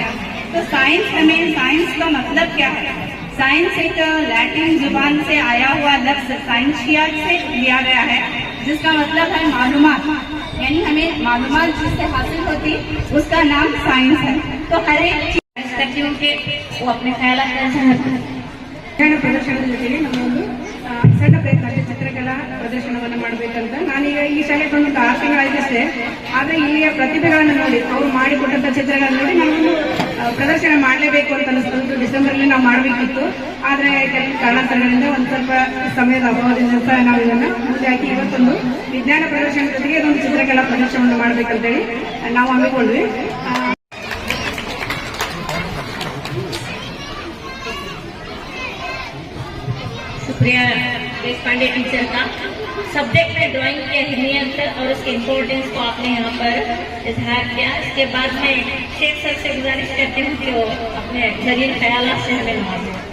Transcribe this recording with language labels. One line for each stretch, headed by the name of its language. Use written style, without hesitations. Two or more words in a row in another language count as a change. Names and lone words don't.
Urdu: تو سائنس کا مطلب کیا ہے? سائنس ایک لیٹن زبان سے آیا ہوا لفظ سائنشیا سے لیا گیا ہے، جس کا مطلب ہے معلومات. یعنی ہمیں معلومات جس سے حاصل ہوتی اس کا نام سائنس ہے. تو ہر ایک چیز کرتی ہوں کہ وہ اپنے خیال
Kannada: ಪ್ರದರ್ಶನದ ಜೊತೆಗೆ ನಮ್ಮೊಂದು ಸಣ್ಣ ಪ್ರಯತ್ನ ಇದೆ, ಚಿತ್ರಕಲಾ ಪ್ರದರ್ಶನವನ್ನು ಮಾಡಬೇಕಂತ. ನಾನೀಗ ಈ ಶಾಲೆಗೆ ಒಂದು 6 ತಿಂಗಳಾಯ್ತಷ್ಟೇ. ಆದರೆ ಇಲ್ಲಿಯ ಪ್ರತಿಭೆಗಳನ್ನು ನೋಡಿ, ಅವರು ಮಾಡಿಕೊಟ್ಟಂತ ಚಿತ್ರಗಳನ್ನು ನೋಡಿ ನಮಗೊಂದು ಪ್ರದರ್ಶನ ಮಾಡಲೇಬೇಕು ಅಂತ ಅನಿಸ್ತು. ಡಿಸೆಂಬರ್ಲಿ ನಾವು ಮಾಡಬೇಕಿತ್ತು, ಆದರೆ ಕೆಲವು ಕಾರಣಾಂತರಗಳಿಂದ ಒಂದು ಸ್ವಲ್ಪ ಸಮಯದ ಅಭಾವದಿಂದ ನಾವು ಇದನ್ನು ಮುಂದೆ ಹಾಕಿ ಇವತ್ತೊಂದು ವಿಜ್ಞಾನ ಪ್ರದರ್ಶನ ಜೊತೆಗೆ ಇದೊಂದು ಚಿತ್ರಕಲಾ ಪ್ರದರ್ಶನವನ್ನು ಮಾಡಬೇಕಂತೇಳಿ ನಾವು ಹಮ್ಮಿಕೊಂಡ್ವಿ.
Urdu: سپریا دیشپانڈے ٹیچر کا سبجیکٹ میں ڈرائنگ کی اہمیت اور اس کے امپورٹنس کو آپ نے یہاں پر اظہار کیا. اس کے بعد میں شیخ سر سے گزارش کرتی ہوں کہ وہ اپنے ذریعے خیالات سے ہمیں نوازیں.